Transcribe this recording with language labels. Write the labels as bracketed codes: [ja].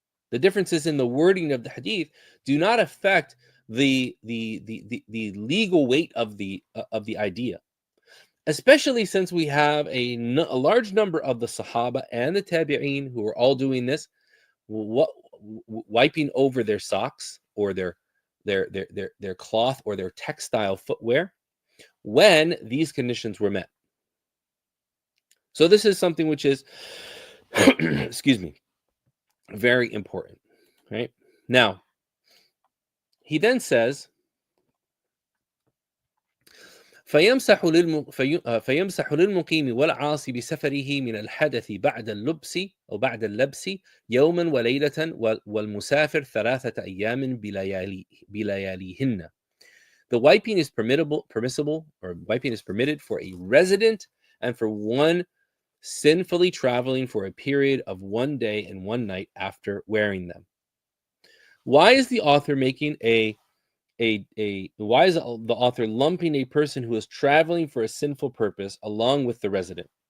[en] The differences in the wording of the hadith do not affect the legal weight of the idea, especially since we have a large number of the Sahaba and the Tabi'een who are all doing this, wiping over their socks or their cloth or their textile footwear when these conditions were met. So this is something which is, excuse me, very important, right? Now, he then says, [ar] فيمسح للمقيم والعاصي بسفره من الحدث بعد اللبس أو بعد اللبس يوما وليلة والمسافر 3 أيام بلياليهن. [en] The wiping is permissible, or wiping is permitted for a resident and for one sinfully traveling for a period of 1 day and 1 night after wearing them. Why is the author making why is the author lumping a person who is traveling for a sinful purpose along with the resident?